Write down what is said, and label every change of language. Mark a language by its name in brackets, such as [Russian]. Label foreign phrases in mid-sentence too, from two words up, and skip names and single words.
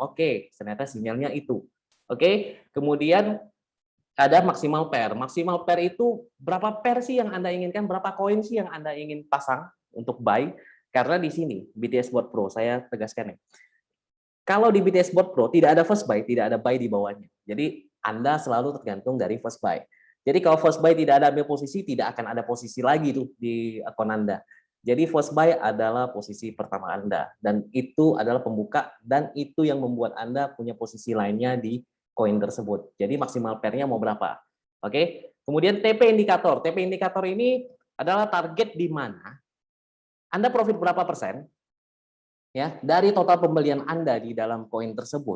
[Indonesian] Oke, ternyata sinyalnya itu. Oke, kemudian ada maksimal pair. Maksimal pair itu berapa pair sih yang Anda inginkan, berapa koin sih yang Anda ingin pasang untuk buy? Karena di sini BTS Bot Pro, saya tegaskan ya. Kalau di BTS Bot Pro tidak ada [English] first buy, [Indonesian] tidak ada buy di bawahnya. Jadi Anda selalu tergantung dari [English] first buy. [Indonesian] Jadi kalau [English] first buy [Indonesian] tidak ada ambil posisi, tidak akan ada posisi lagi tuh di akun Anda. Jadi [English] first buy [Indonesian] adalah posisi pertama Anda dan itu adalah pembuka dan itu yang membuat Anda punya posisi lainnya di koin tersebut. Jadi maksimal pairnya mau berapa? Oke. Kemudian TP indikator. TP indikator ini adalah target di mana Anda profit berapa persen ya dari total pembelian Anda di dalam koin tersebut.